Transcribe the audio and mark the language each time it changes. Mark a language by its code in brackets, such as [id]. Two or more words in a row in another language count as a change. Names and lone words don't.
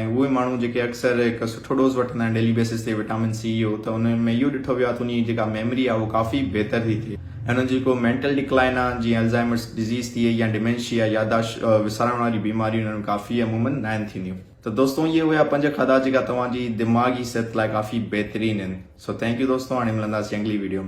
[sd] ऐं उहे माण्हू जेके अक्सर हिकु सुठो डोज़ वठंदा आहिनि [en] daily basis [sd] ते विटामिन सी जो, त उन में इहो ॾिठो वियो आहे त उन जेका मेमरी आहे उहो काफ़ी बहितर थी थिए ऐं हुनजो जेको [en] mental decline [sd] आहे जीअं [en] Alzheimer's disease [sd] थी वई या डिमेंशिया याददाश्त विसारण वारी बीमारियूं उन्हनि में काफ़ी अमूमन न आहिनि थींदियूं। त दोस्तों ये हुआ 5 खाधा जेका तव्हांजी दिमाग़ी सिहत लाइ काफ़ी बहितरीन आहिनि। सो [en] thank you [sd] दोस्तों, हाणे मिलंदासीं अगली वीडियो में।